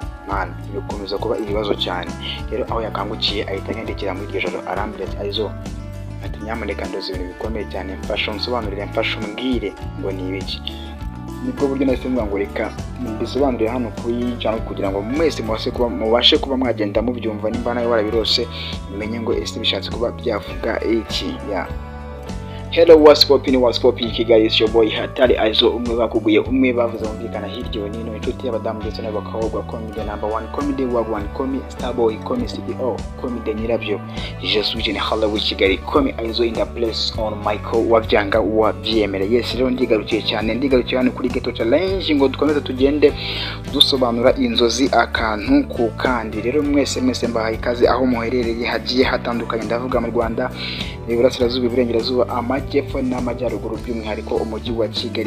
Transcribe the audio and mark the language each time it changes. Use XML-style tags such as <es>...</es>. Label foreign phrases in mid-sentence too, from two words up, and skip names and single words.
<rw>Man, bikomeza kuba ibibazo cyane. Rero aho yakangukiye ahita anyandikira muri iryo joro arambwira ati Aizo, ati nyamuneka ndoze ibintu bikomeye cyane, mfasha unsobanurire, mfasha umbwire ngo ni ibiki. Nibwo buryo nahise mvuga ngo reka mbisobanurire hano kuri channel kugira ngo mwese mubashe kuba mwagenda mubyumva, nimba nawe warabirose umenye ngo ese bishatse kuba byavuga iki.</rw> <en>Hello, what's popping Kigali, is your boy Hatari Aizo,</en> <rw>umwe bakuguye, umwe bavuze umvikana hirya no hino, inshuti y'abadamu ndetse n'abakobwa,</rw> <en>comedy number 1, comedy wagwan, comedy starboy, comedy CEO,</en> <rw>comedy nyirabyo,</rw> <fr>je suis général</fr> <rw>wa Kigali,</rw> <en>comedy Aizo in the place</en> <rw>on Michael wabyanga wabyemera. Yes, rero ndigarukiye hano kuri Ghetto Challenge ngo dukomeze tugende dusobanura inzozi akantu ku kandi. Rero mwese mbahaye ikaze aho muherereye hagiye hatandukanye, ndavuga mu Rwanda, Iburasirazuba, Iburengerazuba, Amajyepfo n'Amajyaruguru, by'umwihariko umujyi wa Kigali.</rw>